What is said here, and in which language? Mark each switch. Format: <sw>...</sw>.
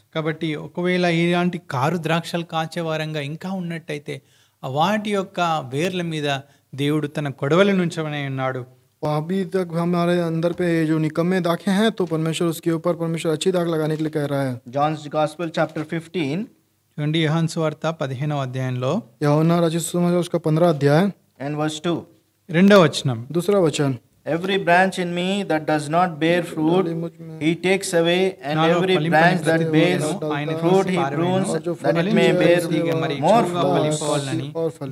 <te>కాబట్టి ఒకవేళ ఇలాంటి కారు ద్రాక్షలు కాచే వారంగా ఇంకా ఉన్నట్టయితే వాటి యొక్క వేర్ల మీద దేవుడు తన కొడవలి నుంచమని ఉన్నాడు.</te> <hi>अभी तक हमारे अंदर पे जो निकम्मे दाखे हैं, तो परमेश्वर उसके ऊपर परमेश्वर अच्छी दाग लगाने के लिए कह रहा है.</hi> <en>John's Gospel chapter 15</en> <te>చూడండి, యోహాను సువార్త 15వ అధ్యాయంలో</te> <hi>यूहन्ना रचित सुसमाचार उसका 15 अध्याय</hi> <en>and verse 2.</en> <te>2వ వచనం,</te> <hi>दूसरा वचन,</hi> <en>Every branch in me that does not bear fruit, he takes away, and every branch that bears fruit, he prunes, that it may bear more fruit.</en>